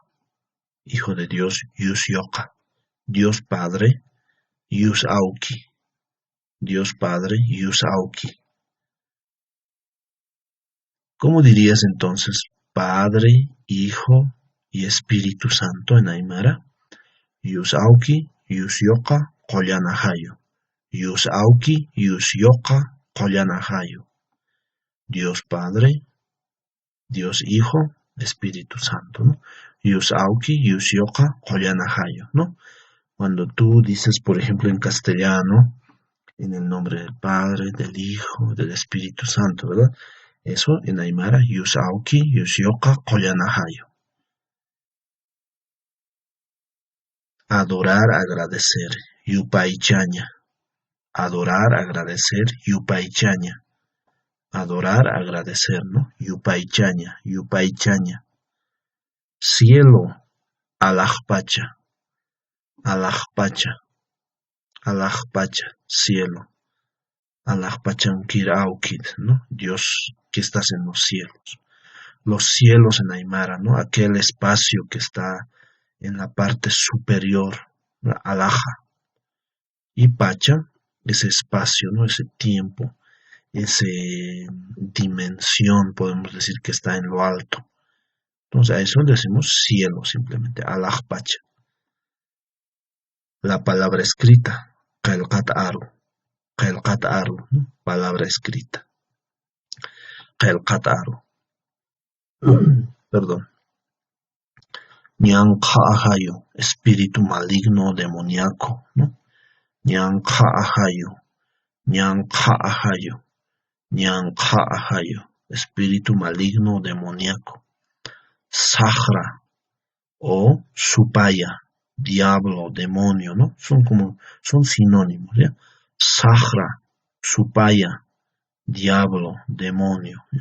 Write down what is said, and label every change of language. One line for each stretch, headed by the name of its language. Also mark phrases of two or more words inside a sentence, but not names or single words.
Spanish: Hijo de Dios,
Aymara: Yus Yoka.
Spanish: Dios Padre,
Aymara: Yus Auki.
Spanish: Dios Padre,
Aymara: Yus Auki.
Spanish: ¿Cómo dirías entonces Padre, Hijo y Espíritu Santo en Aymara?
Aymara: Yus Auki, Yus Yoka, Koyanahayo. Yus Auki, Yus Yoka, Koyanahayo.
Spanish: Dios Padre, Dios Hijo, Espíritu Santo, ¿no?
Aymara: Yus Auki, Yus Yoka, Koyanahayo,
Spanish: ¿no? Cuando tú dices, por ejemplo, en castellano, en el nombre del Padre, del Hijo, del Espíritu Santo, ¿verdad? Eso en Aymara,
Aymara: Yus Auki, Yus Yoka, Koyanahayo.
Spanish: Adorar, agradecer, Yupaichaña. Adorar, agradecer, Yupaichaña. Adorar, agradecer, ¿no?
Aymara: Yupaichaña, Yupaichaña.
Spanish: Cielo, Alajpacha.
Aymara: Alajpacha. Alajpacha, cielo. Alajpachankir Aukid,
Spanish: ¿no? Dios que estás en los cielos. Los cielos en Aymara, ¿no? Aquel espacio que está en la parte superior, ¿no? Alaja. Y Pacha, ese espacio, ¿no? Ese tiempo, esa dimensión, podemos decir que está en lo alto. Entonces a eso le decimos cielo simplemente, Alajpacha. La palabra escrita,
Aymara: Kailkat Aru. Kailkat Aru,
Spanish: ¿no? Palabra escrita.
Aymara: Kailkat Aru. Perdón. Nyanka Ahayo,
Spanish: espíritu maligno demoníaco, ¿no?
Aymara: Nyanka Ahayo, Nyanka Ahayo, Nyanka Ahayo,
Spanish: espíritu maligno demoníaco. Sahra o Supaya, diablo, demonio, ¿no? Son sinónimos, ¿ya? Sahra, Supaya, diablo, demonio, ¿ya?